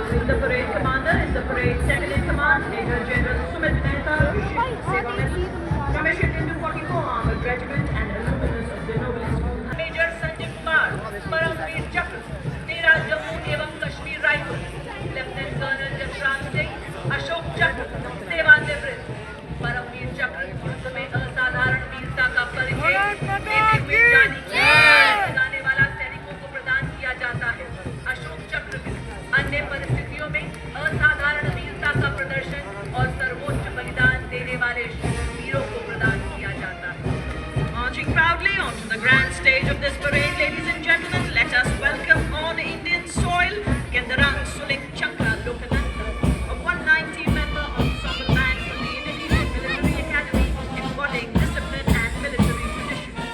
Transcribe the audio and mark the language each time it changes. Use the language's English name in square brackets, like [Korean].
[English] The parade commander is the parade second in command, Major General Sumit Mehta, Seva Medal, commissioned into 44 Armored Regiment and alumnus of the noblest. [Hindi] Major Sanjay Kumar, Paramveer Chakra, 13 Jammu एवं Kashmir rifle, lieutenant colonel Jasraj Singh, Ashok चक्र, सेवानिवृत्त। परमवीर चक्र युद्ध में असाधारण वीरता का परिचय देते हुए जाने वाला सैनिकों को प्रदान किया जाता है। अशोक चक्र अन्य परिस्थितियों में असाधारण वीरता का प्रदर्शन और सर्वोच्च बलिदान देने वाले वीरों को प्रदान किया जाता है। [English] Marching proudly onto the grand stage of this parade, ladies and gentlemen, let us welcome on Indian soil Kendarang Sulik Chakra Lokananda, a 190 member ensemble band from the Indonesian Military Academy, embodying discipline and military tradition.